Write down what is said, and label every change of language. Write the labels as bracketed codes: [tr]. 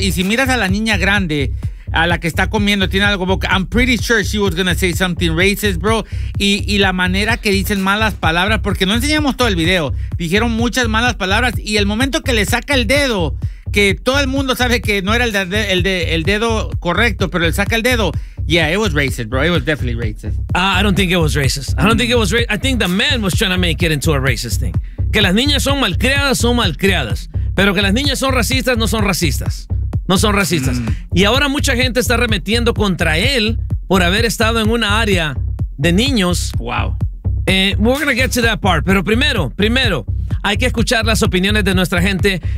[es] Y si miras a la niña grande, a la que está comiendo, tiene algo boca, [en] I'm pretty sure she was gonna say something racist, bro. [es] Y la manera que dicen malas palabras, porque no enseñamos todo el video, dijeron muchas malas palabras, y el momento que le saca el dedo, que todo el mundo sabe que no era el dedo correcto, pero le saca el dedo. [en] Yeah, it was racist, bro. It was definitely racist. I don't think it was racist. I think the man was trying to make it into a racist thing. [es] Que las niñas son malcriadas, pero que las niñas son racistas, no son racistas. No son racistas. Y ahora mucha gente está remetiendo contra él por haber estado en una área de niños. [en] Wow. We're going to get to that part. [es] Pero primero, hay que escuchar las opiniones de nuestra gente.